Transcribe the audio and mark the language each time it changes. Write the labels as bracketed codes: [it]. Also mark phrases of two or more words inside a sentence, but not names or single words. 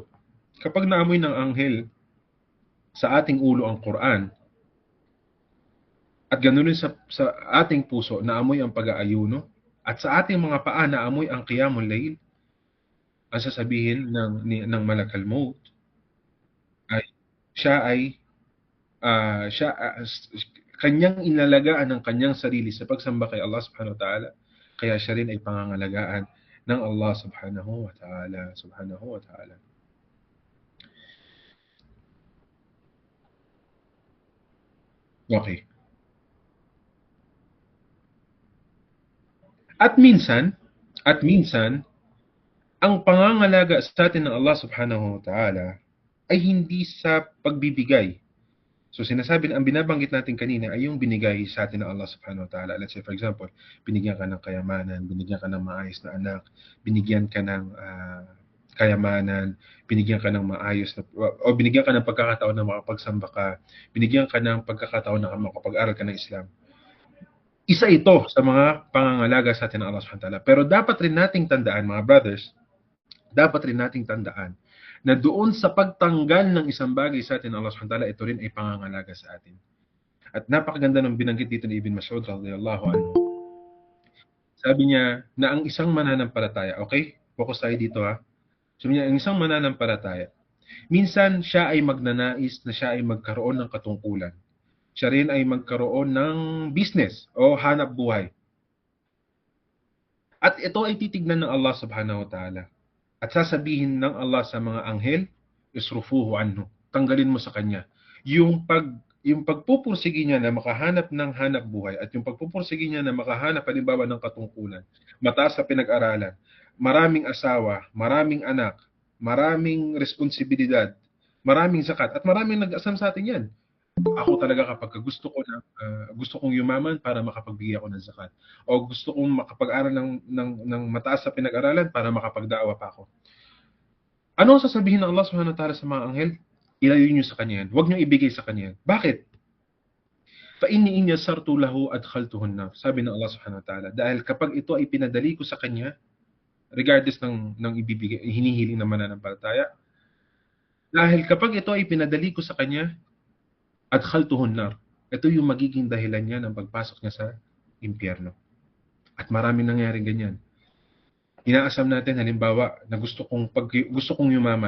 [tl] Kapag naamoy ng anghel sa ating ulo ang Quran, at ganoon din sa ating puso, naamoy ang pag-aayuno, at sa ating mga paa naamoy ang [ar] قيام الليل, [tl] ang sasabihin ng [ar] ملك الموت, [tl] siya ay kanyang inalagaan ng kanyang sarili sa pagsamba kay Allah [ar] سبحانه وتعالى, [tl] kaya siya rin ay pangangalagaan ng Allah [ar] سبحانه وتعالى. سبحانه وتعالى. [tl] Okay. At minsan, ang pangangalaga sa atin ng Allah [ar] سبحانه وتعالى [tl] ay hindi sa pagbibigay. So sinasabi, ang binabanggit natin kanina ay yung binigay sa atin ng Allah [ar] سبحانه وتعالى. [en] Let's say for example, [tl] binigyan ka ng kayamanan, binigyan ka ng maayos na anak, binigyan ka ng kayamanan, binigyan ka ng maayos na, o binigyan ka ng pagkakataon na makapagsamba ka, binigyan ka ng pagkakataon na makapag-aral ka ng Islam. Isa ito sa mga pangangalaga sa atin ng Allah [ar] سبحانه وتعالى. [tl] Pero dapat rin nating tandaan, mga brothers, dapat rin nating tandaan na doon sa pagtanggal ng isang bagay sa atin ng Allah [ar] سبحانه وتعالى, [tl] ito rin ay pangangalaga sa atin. At napakaganda ng binanggit dito ni Ibn Mas'ud [ar] رضي الله عنه. [tl] Sabi niya na ang isang mananampalataya, okay? Focus tayo dito ha. Sabi niya, ang isang mananampalataya, minsan siya ay magnanais na siya ay magkaroon ng katungkulan. Siya rin ay magkaroon ng business o hanap buhay. At ito ay titignan ng Allah [ar] سبحانه وتعالى. [tl] At sasabihin ng Allah sa mga anghel, [ar] اصرفوه عنه, [tl] tanggalin mo sa kanya. Yung pagpupursige niya na makahanap ng hanap buhay at yung pagpupursige niya na makahanap halimbawa ng katungkulan, mataas sa pinag-aralan, maraming asawa, maraming anak, maraming responsibilidad, maraming zakat, at maraming nag-asam sa atin yan. Ako talaga kapag gusto kong yumaman para makapagbigay ako ng zakat. O gusto kong makapag-aral ng mataas sa pinag-aralan para makapagdaawa pa ako. Ano ang sasabihin ng Allah [ar] سبحانه وتعالى [tl] sa mga anghel? Ilayo niyo sa kanya yan. Huwag niyo ibigay sa kanya yan. Bakit? [ar] فَإِنِّي إِنْ يَسَّرْتُ لَهُ أَدْخَلْتُهُ النَّارَ. [tl] Sabi ng Allah [ar] سبحانه وتعالى, [tl] dahil kapag ito ay pinadali ko sa kanya, regardless ng ibibigay, hinihiling ng mananampalataya, dahil kapag ito ay pinadali ko sa kanya, [ar] أدخلته النار. [tl] Ito yung magiging dahilan niya ng pagpasok niya sa impyerno. At maraming nangyari ganyan. Inaasam natin halimbawa na gusto kong yumaman.